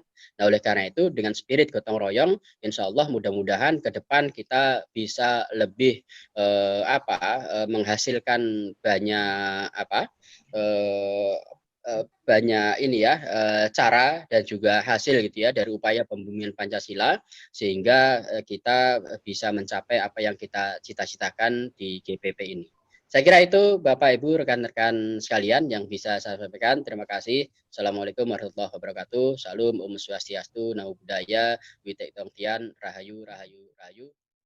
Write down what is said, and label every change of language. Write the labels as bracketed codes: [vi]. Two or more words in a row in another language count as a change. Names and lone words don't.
[id] Nah, oleh karena itu dengan spirit gotong royong, [ar] إن شاء الله [id] mudah-mudahan ke depan kita bisa lebih menghasilkan banyak eh, banyak ini ya, cara dan juga hasil gitu ya dari upaya pembumian Pancasila sehingga, kita bisa mencapai apa yang kita cita-citakan di GPP ini. Saya kira itu Bapak Ibu, rekan-rekan sekalian yang bisa saya sampaikan. Terima kasih. [ar] السلام عليكم ورحمة الله وبركاته. [id] Salam [sa] Om Swastiastu, [pi] Namo Buddhaya, [zh] Witek Tongtian, [id] Rahayu, Rahayu, Rahayu.